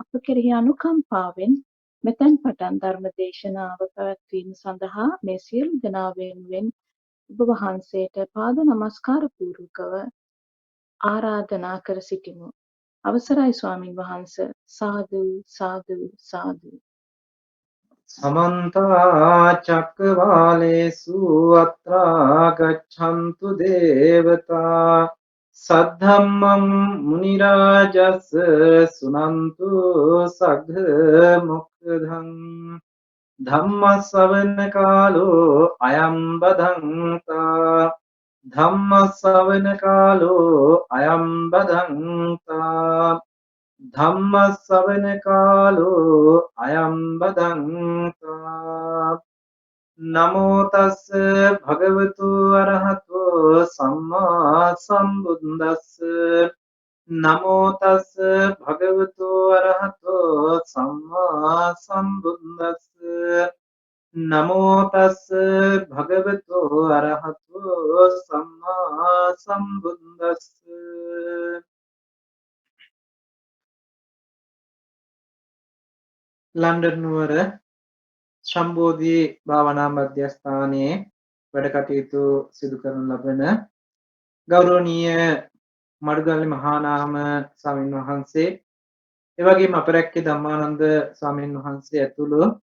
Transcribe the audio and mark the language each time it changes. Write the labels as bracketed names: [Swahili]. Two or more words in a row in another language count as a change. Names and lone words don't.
[Sinhala] අප කෙරෙහි අනුකම්පාවෙන් මෙතැන් පටන් ධර්ම දේශනාව පැවැත්වීම සඳහා මේ සියලු දෙනා වෙනුවෙන් ඔබ වහන්සේට පාද නමස්කාර පූර්වකව ආරාධනා කර සිටිමු. අවසරයි ස්වාමින් වහන්ස. සාදු සාදු සාදු. [Pali] समन्त चक्रवालेषु अत्रा गच्छन्तु देवता सद्धम्मं मुनिराजस् सुनन्तु सघ्मुक्धम् धम्मश्रवण कालो अयं बधन्ता धम्मश्रवण कालो अयं बधन्ता ධම්මස්සවන කාලෝ අයං බදන්තා නමෝ තස්ස භගවතු අරහතෝ සම්මා සම්බුද්දස්ස නමෝ තස්ස භගවතු අරහතෝ සම්මා සම්බුද්දස්ස නමෝ තස්ස භගවතු අරහතෝ සම්මා සම්බුද්දස්ස [Sinhala] ලන්ඩන් නුවර ශම්බෝධි භාවනා මධ්‍යස්ථානයේ වැඩ කටයුතු සිදු කරන ලබන ගෞරවනීය මඩුගල්ලේ මහානාම ස්වාමීන් වහන්සේ එවැගේම අපරැක්කේ ධම්මානන්ද ස්වාමීන් වහන්සේ ඇතුළු